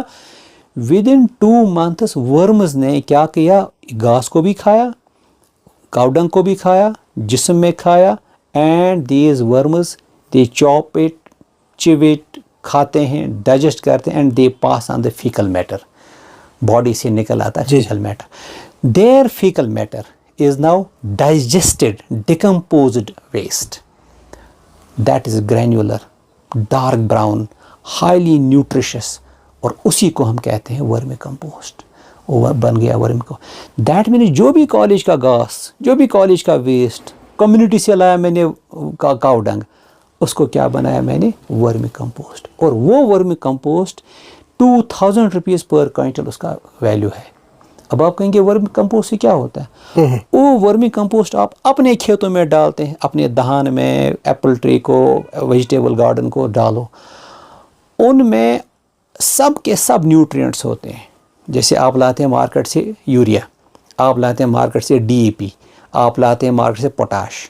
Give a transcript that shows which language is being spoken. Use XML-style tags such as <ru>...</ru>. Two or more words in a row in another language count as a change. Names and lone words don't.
<ur>ودن 2 months ورمز نے کیا کیا, گھاس کو بھی کھایا,</ur> <en>cow dung</en> <ur>کو بھی کھایا, جسم میں کھایا,</ur> <en>and these worms they chop it, chew it,</en> <ur>کھاتے ہیں, ڈائجسٹ کرتے ہیں,</ur> <en>and they pass on the fecal matter,</en> <ur>باڈی سے نکل آتا ہے</ur> <en>fecal matter. their fecal matter is now digested, decomposed waste. That is granular, dark brown, highly nutritious,</en> <ur>اور اسی کو ہم کہتے ہیں ورمی کمپوسٹ. وہ بن گیا ورمی کمپوسٹ.</ur> <en>that means</en> <ur>جو بھی کالج کا گھاس, جو بھی کالج کا ویسٹ, کمیونٹی سے لایا میں نے</ur> <en>cow dung,</en> <ur>اس کو کیا بنایا میں نے, ورمی کمپوسٹ. اور وہ ورمی کمپوسٹ 2000</ur> <en>rupees per quintal</en> <ur>اس کا ویلیو ہے. اب آپ کہیں گے ورمی کمپوسٹ سے کیا ہوتا ہے؟ وہ ورمی کمپوسٹ آپ اپنے کھیتوں میں ڈالتے ہیں, اپنے دہان میں,</ur> <en>apple tree</en> <ur>کو,</ur> <en>vegetable garden</en> <ur>کو ڈالو. ان میں سب کے سب نیوٹرینٹس ہوتے ہیں. جیسے آپ لاتے ہیں مارکیٹ سے یوریا, آپ لاتے ہیں مارکیٹ سے DAP, آپ لاتے ہیں مارکیٹ سے پوٹاش.</ur>